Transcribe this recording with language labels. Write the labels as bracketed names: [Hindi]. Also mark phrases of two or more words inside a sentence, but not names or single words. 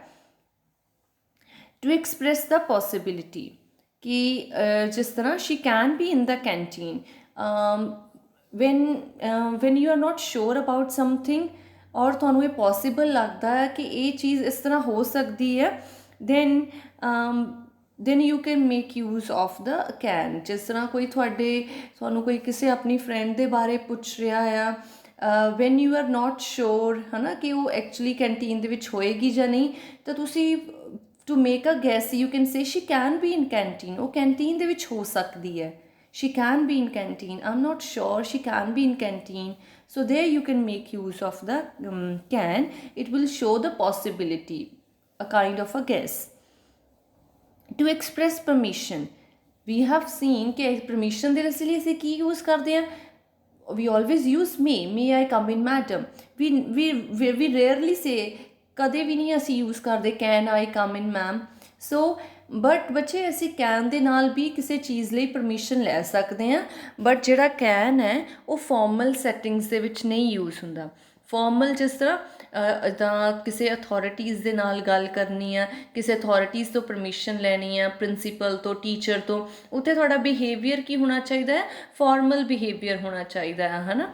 [English] to express the possibility [Punjabi] ਕਿ ਜਿਸ ਤਰ੍ਹਾਂ [English] she can be in the canteen when you are not sure about something, [Punjabi] ਔਰ ਤੁਹਾਨੂੰ ਇਹ ਪੋਸੀਬਲ ਲੱਗਦਾ ਹੈ ਕਿ ਇਹ ਚੀਜ਼ ਇਸ ਤਰ੍ਹਾਂ ਹੋ ਸਕਦੀ ਹੈ, [English] then you can make use of the can। [Punjabi] ਜਿਸ ਤਰ੍ਹਾਂ ਕੋਈ ਤੁਹਾਨੂੰ ਕੋਈ ਕਿਸੇ ਆਪਣੀ ਫਰੈਂਡ ਦੇ ਬਾਰੇ ਪੁੱਛ ਰਿਹਾ ਆ, [English] when you are not sure [Punjabi] ਹੈ ਨਾ ਕਿ ਉਹ ਐਕਚੁਅਲੀ ਕੈਂਟੀਨ ਦੇ ਵਿੱਚ ਹੋਏਗੀ ਜਾਂ ਨਹੀਂ, ਤਾਂ ਤੁਸੀਂ [English] to make a guess you can say she can be in canteen, [Punjabi] ਉਹ ਕੈਂਟੀਨ ਦੇ ਵਿੱਚ ਹੋ ਸਕਦੀ ਹੈ। [English] she can be in canteen, I'm not sure, she can be in canteen। so there you can make use of the can, it will show the possibility, a kind of a guess। to express permission, we have seen [Punjabi] कि permission ਦੇ ਲਈ ਅਸੀਂ ਕੀ use ਕਰਦੇ ਹਾਂ, [English] we always use may I come in madam। we rarely say, [Punjabi] ਕਦੇ ਵੀ ਨਹੀਂ ਅਸੀਂ use ਕਰਦੇ [English] can I come in ma'am। so but [Punjabi] ਬੱਚੇ ਅਸੀਂ ਕੈਨ ਦੇ ਨਾਲ ਵੀ ਕਿਸੇ ਚੀਜ਼ ਲਈ ਪਰਮਿਸ਼ਨ ਲੈ ਸਕਦੇ ਹਾਂ, ਬਟ ਜਿਹੜਾ ਕੈਨ ਹੈ ਉਹ [English] formal settings [Punjabi] ਦੇ ਵਿੱਚ ਨਹੀਂ ਯੂਜ਼ ਹੁੰਦਾ। ਫਾਰਮਲ ਜਿਸ ਤਰ੍ਹਾਂ ਤਾਂ ਕਿਸੇ ਅਥੋਰਿਟੀਜ਼ ਦੇ ਨਾਲ ਗੱਲ ਕਰਨੀ ਆ, ਕਿਸੇ ਅਥੋਰਿਟੀਜ਼ ਤੋਂ ਪਰਮਿਸ਼ਨ ਲੈਣੀ ਆ, ਪ੍ਰਿੰਸੀਪਲ ਤੋਂ, ਟੀਚਰ ਤੋਂ, ਉੱਥੇ ਤੁਹਾਡਾ ਬਿਹੇਵੀਅਰ ਕੀ ਹੋਣਾ ਚਾਹੀਦਾ ਹੈ, [English] formal behaviour [Punjabi] ਹੋਣਾ ਚਾਹੀਦਾ ਹੈ ਨਾ।